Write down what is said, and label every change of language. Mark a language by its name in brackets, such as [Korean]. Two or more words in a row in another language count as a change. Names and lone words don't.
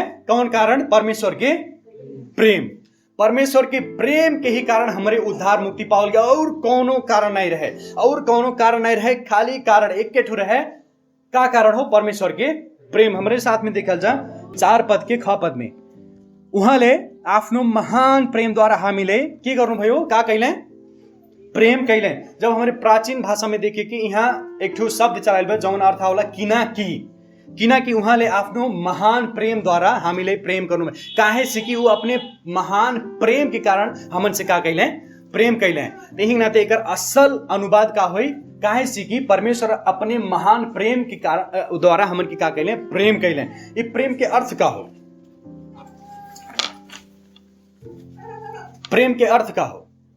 [Bhojpuri] कौन कारण? परमेश्वर के प्रेम। परमेश्वर के प्रेम के ही कारण हमारे उद्धार मुक्ति पावल गया, और कोनो कारण नहीं रहे, खाली कारण एक के ठो रहे। का कारण हो? परमेश्वर के प्रेम। हमारे साथ में देखल जा 4 पद के ख पद में, [Nepali] उहाँले आफ्नो महान प्रेम द्वारा हामीले के गर्नु भयो? [Bhojpuri] का कैले? प्रेम कैले। जब हमारे प्राचीन भाषा में देखे कि यहाँ एक ठो शब्द चलाइल बा जौन अर्थ होला किनकि [Nepali] उहाँले आफ्नो महान प्रेम द्वारा हामीले प्रेम गर्नु। [Bhojpuri] काहे से कि वो अपने महान प्रेम के कारण हमन से का कैले? प्रेम कैले। यही नाते एकर असल अनुवाद का होई? काहे से कि परमेश्वर अपने महान प्रेम के कारण द्वारा हमन के का कैले? प्रेम कैले। ये प्रेम के अर्थ का हो? प्रेम के अर्थ का हो?